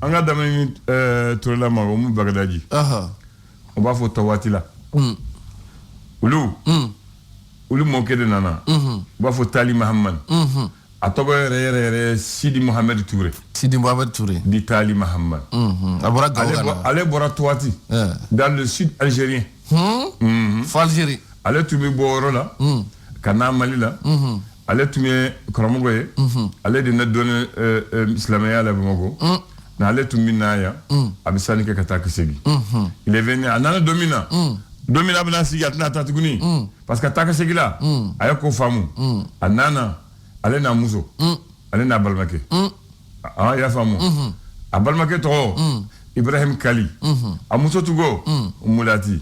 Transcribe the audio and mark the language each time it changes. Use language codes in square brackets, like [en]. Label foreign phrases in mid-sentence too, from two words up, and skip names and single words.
[bm] an ka daminɛ ni Turela ma o mu Bagadaji o b'a fɔ Tawati la olu mɔkɛ de nana u b'a fɔ Tali Mahamani a tɔgɔ yɛrɛ Sidi Mohamed Touré di Tali Mahamani ale bɔra Tawati [fr] dans le sud algérien [bm] fo Algérie ale tun bɛ bɔ yɔrɔ la ka na Mali la ale tun ye karamɔgɔ ye ale de na dɔnni silamɛya la Bamako na ale tun bɛ na yan a bɛ sanni kɛ ka taa ka segin [fr] il est venu [bm] a nana don min na a bɛna sigi a tɛna taa tuguni [fr] parce que [bm] taa ka segin la a ye ko faamu a nana ale n'a muso ale n'a balimakɛ i y'a faamu a balimakɛ tɔgɔ Ibrahim Kali a muso tugo Mulati